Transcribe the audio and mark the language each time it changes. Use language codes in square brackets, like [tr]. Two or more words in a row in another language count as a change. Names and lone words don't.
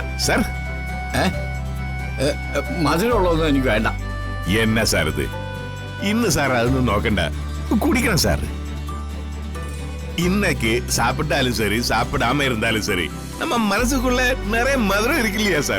[ml] സാർ. മധുരമുള്ളതൊന്നും എനിക്ക് വേണ്ട. എന്നാ സാർ ഇത്? ഇന്ന് സാർ അതൊന്നും നോക്കണ്ട, കുടിക്കണം സാർ. [ta] இன்னைக்கு சாப்பிட்டாலும் சரி சாப்பிடாம இருந்தாலும் சரி நம்ம மனசுக்குள்ள நிறைய மதுரம் இருக்கு இல்லையா சார்?